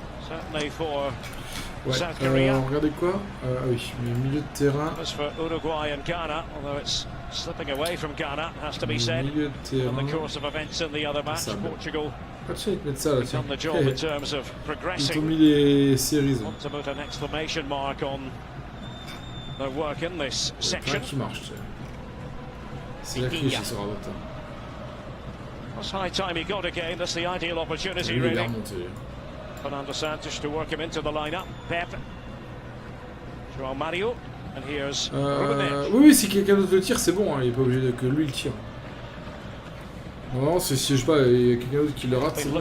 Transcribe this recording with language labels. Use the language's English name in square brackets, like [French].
[English] Certainly for South Korea. [French] Regardez quoi ah oui, milieu de terrain. [English] As for Uruguay and Ghana, although it's slipping away from Ghana, has to be said. In the course of events in the other match, Portugal on the job in terms of progressing. [French] Ils ont mis les séries. [English] Want to put an exclamation mark on their work in this section. [French] Qui marche. C'est la clé chez SORARE. [English] It's high time he got again. That's the ideal opportunity, really. Fernando Santos to work him into the lineup. Pep. João Mario. And here's [French] oui, si quelqu'un d'autre le tire, c'est bon. Hein. Il n'est pas obligé que lui le tire. Non, si je sais pas, il y a quelqu'un d'autre qui le rate, c'est bon.